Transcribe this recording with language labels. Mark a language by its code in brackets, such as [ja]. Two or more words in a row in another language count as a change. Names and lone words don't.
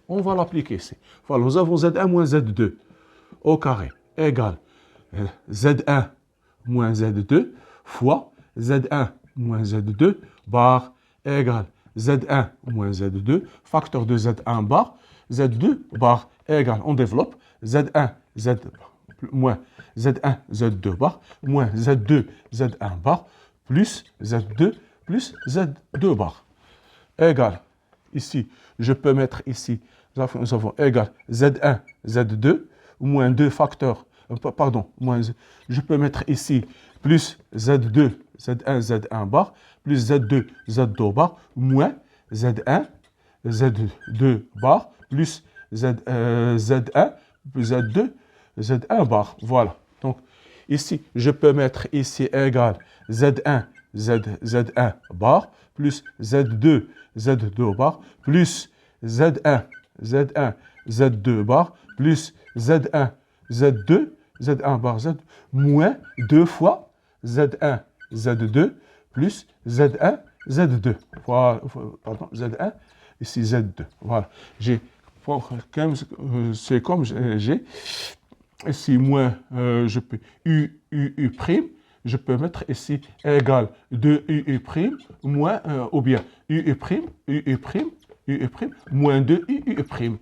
[fr] On va l'appliquer ici. Voilà, nous avons Z1 moins Z2 au carré égale Z1 moins Z2 fois Z1 moins Z2 bar égale Z1 moins Z2, facteur de Z1 bar, Z2 bar égale, on développe, Z1 Z moins Z1 Z2 bar, moins Z2 Z1 bar, plus Z2 bar, égale, ici, je peux mettre ici, nous avons égal Z1 Z2, moins 2 facteurs, pardon, moins, je peux mettre ici plus Z2 Z1 Z1 bar, plus Z2 Z2 bar, moins Z1 Z2 bar, plus Z1 plus Z2 Z1 bar. Voilà. Donc, ici, je peux mettre ici égal Z1 Z1 bar, plus Z2 Z2 bar, plus Z1 Z2 bar, plus Z1 Z2 Z1 bar Z, moins 2 fois Z1 Z2 plus Z1 Z2. Voilà, pardon, Z1, ici Z2. Voilà. J'ai, c'est comme j'ai, ici moins, je peux U prime, je peux mettre ici égal 2 prime, moins, ou bien U prime, moins 2 prime.